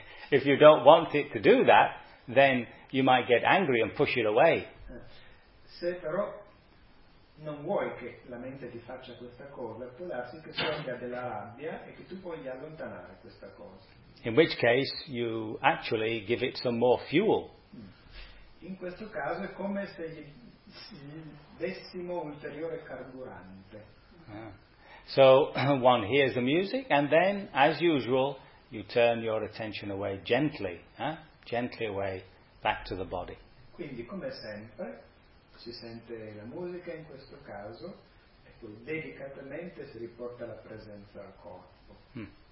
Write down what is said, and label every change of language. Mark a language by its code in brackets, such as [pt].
[en] If you don't want it to do that, then you might get angry and push it away. [it] Se però non vuoi che la mente ti faccia questa cosa, può darsi che tu abbia della rabbia e che tu voglia allontanare questa cosa. [en] In which case you actually give it some more fuel. [it] In questo caso è come se gli dessimo ulteriore carburante. [en] So one hears the music and then, as usual, you turn your attention away gently, gently away, back to the body. [it] Quindi, come sempre, si sente la musica in questo caso e poi delicatamente si riporta la presenza al corpo.